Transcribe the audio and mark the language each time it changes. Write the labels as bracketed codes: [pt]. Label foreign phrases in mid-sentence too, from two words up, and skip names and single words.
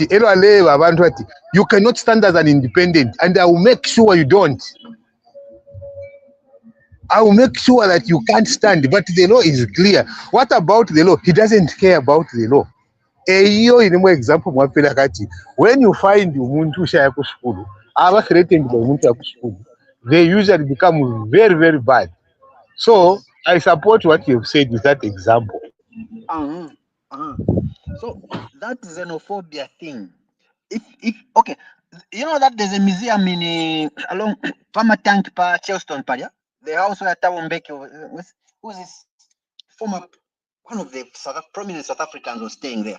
[en] You cannot stand as an independent, and I will make sure you don't. I will make sure that you can't stand, but the law is clear. What about the law? He doesn't care about the law. Example, when you find [bem] umuntu shaya ku school, aba [en] threatened by [bem] umuntu ya ku school, [en] they usually become very, very bad. So I support what you've said with that example. So that xenophobia thing, if okay, you know that there's a museum in along Pama Tank Pa Chelston Paria, the house where Thabo Mbeki, who's this former one of the prominent South Africans was staying there.